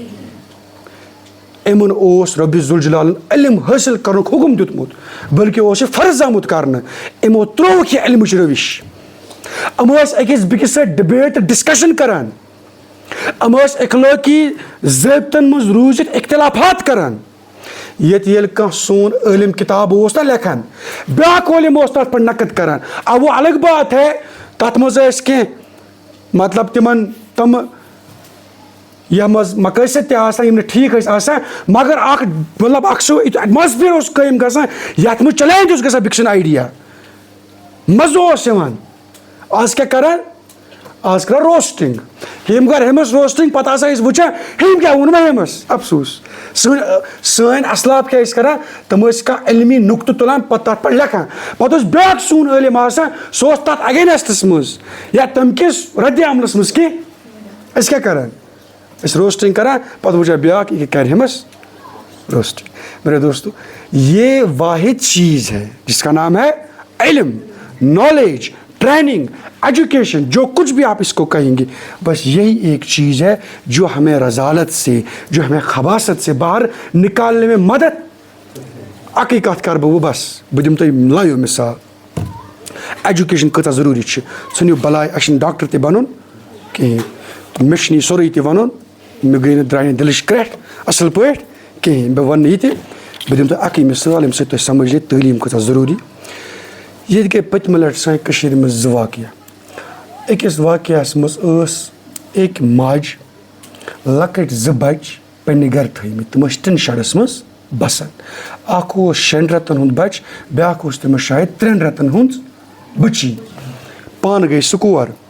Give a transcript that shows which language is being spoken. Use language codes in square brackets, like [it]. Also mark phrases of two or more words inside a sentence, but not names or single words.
[ks] یِمن اوس رۄبِ ذوالجلالن علم حٲصِل کرنُک حُکم دیُتمُت بٔلکہِ اوس یہِ فرض آمُت کرنہٕ یِمو ترٛووُکھ یہِ علمٕچ رٔوِش یِم ٲسۍ أکِس بیٚکِس سۭتۍ ڈِبیٹ تہٕ ڈسکشن کران یِم ٲسۍ اخلٲقی ضٲبطن منٛز روٗزِتھ اختلافات کران ییٚتہِ ییٚلہِ کانٛہہ سون عٲلِم کِتاب اوس نہ لیکھان بیٛاکھ عٲلِم اوس تتھ پٮ۪ٹھ نقد کران [ur] اب وہ الگ بات ہے [ks] تتھ منٛز ٲسۍ کینٛہہ مطلب تِمن تِم یتھ منٛز مقٲصد تہِ آسان یِم نہٕ ٹھیٖک ٲسۍ آسان مگر اکھ مطلب اکھ سُہ ایٹماسفیر اوس قٲیِم گژھان یتھ منٛز چیلینج اوس گژھان بیٚکہِ سُنٛد آیڈیا مزٕ اوس یِوان آز کیٛاہ کران آز کران روسٹنگ ہیٚمۍ کر ہیٚمِس روسٹنگ پتہٕ ہسا ٲسۍ وٕچھان ہیٚمۍ کیٛاہ ووٚن مےٚ ہیٚمِس افسوٗس سٲنۍ اسلاف کیٛاہ ٲسۍ کران تِم ٲسۍ کانٛہہ علمی نُقطہٕ تُلان پتہٕ تتھ پٮ۪ٹھ لیکھان پتہٕ اوس بیٛاکھ سون عٲلِم آسان سُہ اوس تتھ اگینسٹس منٛز یا تمہِ کِس ردِ عملس منٛز کینٛہہ أسۍ کیٛاہ کران أسۍ روسٹنگ کران پتہٕ وٕچھان بیٛاکھ یہِ کرِ ہیٚمِس روسٹنگ [ur] میرے دوستو یہ واحد چیز ہے جس کا نام ہے علم نالج ٹریننگ ایجوکیشن جو کچھ بھی آپ اس کو کہیں گے بس یہی ایک چیز ہے جو ہمیں رذالت سے جو ہمیں خباثت سے باہر نکالنے میں مدد [ks] اکی کتھ کر بہٕ بس بہٕ دِمہٕ تۄہہِ لایِو مثال ایجوکیشن کۭژاہ ضروٗری چھِ ژھٕنِو بلاے اَسہِ چھُنہٕ ڈاکٹر تہِ بنُن کِہیٖنۍ مےٚ چھُنہٕ یہِ سورُے تہِ وَنُن مےٚ گٔے نہٕ درٛاے نہٕ دِلٕچ کرٛٮ۪ٹھ اَصٕل پٲٹھۍ کِہیٖنۍ بہٕ وَنہٕ یہِ تہِ بہٕ دِمہٕ تۄہہِ اَکٕے مِثال ییٚمہِ سۭتۍ تۄہہِ سمجھ یی تعلیٖم کۭژاہ ضروٗری ییٚتہِ گٔے پٔتمہِ لٹہِ سانہِ کٔشیٖرِ منٛز 2 واقعہ أکِس واقعس منٛز ٲس أکۍ ماجہِ لۄکٕٹۍ 2 بچہِ پننہِ گرِ تھٲیمٕتۍ تِم ٲسۍ ٹِن شَڈَس منٛز بسان اکھ اوس 6 رٮ۪تن ہُنٛد بچہِ بیٛاکھ اوس تٔمِس شاید 3 رٮ۪تن ہُنٛد بٔچی پانہٕ گٔے سُہ کور